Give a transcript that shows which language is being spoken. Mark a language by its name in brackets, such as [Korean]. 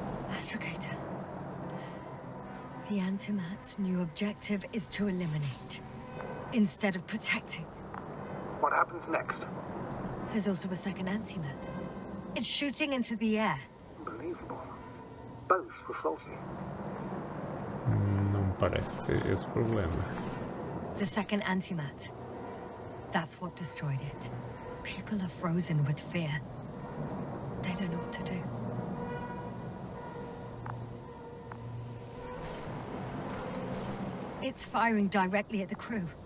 [English] Astrogator. The Antimat's new objective is to eliminate, instead of protecting. What happens next? There's also a second Antimat. It's shooting into the air. Unbelievable. Both were faulty. [Portuguese] Não me parece que seja esse o problema. [English] The second Antimat. That's what destroyed it. People are frozen with fear. They don't know what to do. It's firing directly at the crew.